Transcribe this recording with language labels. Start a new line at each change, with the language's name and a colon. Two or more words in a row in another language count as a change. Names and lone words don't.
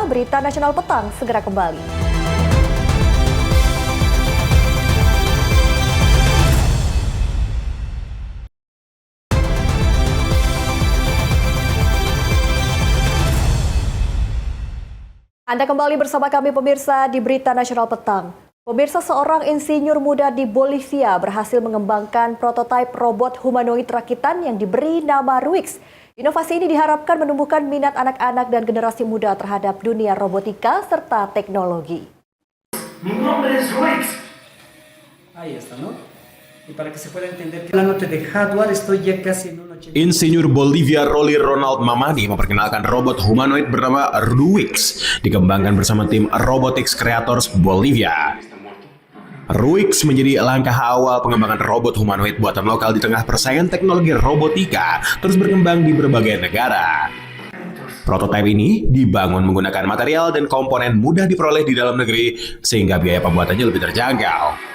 Indonesian: Berita Nasional Petang segera kembali. Anda kembali bersama kami pemirsa di Berita Nasional Petang. Pemirsa, seorang insinyur muda di Bolivia berhasil mengembangkan prototipe robot humanoid rakitan yang diberi nama Ruix. Inovasi ini diharapkan menumbuhkan minat anak-anak dan generasi muda terhadap dunia robotika serta teknologi.
Spanish: Mi nombre es Ruix. Ahí está, ¿no? Y para que se pueda entender que la nota de hardware estoy ya casi en un 80%.
Indonesian: Insinyur Bolivia Rolly Ronald Mamani memperkenalkan robot humanoid bernama Ruix, dikembangkan bersama tim Robotics Creators Bolivia. Ruix menjadi langkah awal pengembangan robot humanoid buatan lokal di tengah persaingan teknologi robotika terus berkembang di berbagai negara. Prototipe ini dibangun menggunakan material dan komponen mudah diperoleh di dalam negeri sehingga biaya pembuatannya lebih terjangkau.